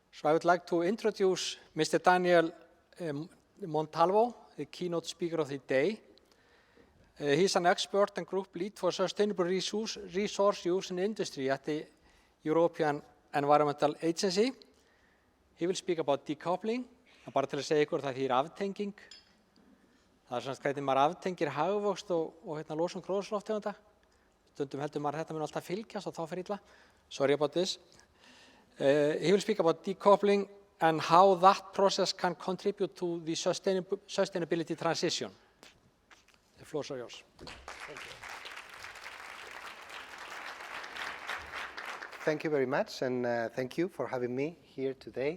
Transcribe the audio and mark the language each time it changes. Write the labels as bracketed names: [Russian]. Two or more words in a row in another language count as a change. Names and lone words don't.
[English] So I would like to introduce Mr. Daniel Montalvo, the keynote speaker of the day. He's an expert and group lead for sustainable resource use in industry at the European Environmental Agency. He will speak about decoupling. [Icelandic] Bara til að segja ykkur það þýðir aftenging. Það semst hvernig maður aftengir hagvöxt og losun gróðurhúsalofttegunda. Stundum heldur maður þetta mun alltaf fylgjast og þá fer illa. [English] Sorry about this. He will speak about decoupling and how that process can contribute to the sustainability transition. The floor is yours. Thank you very much, and thank you for having me here today.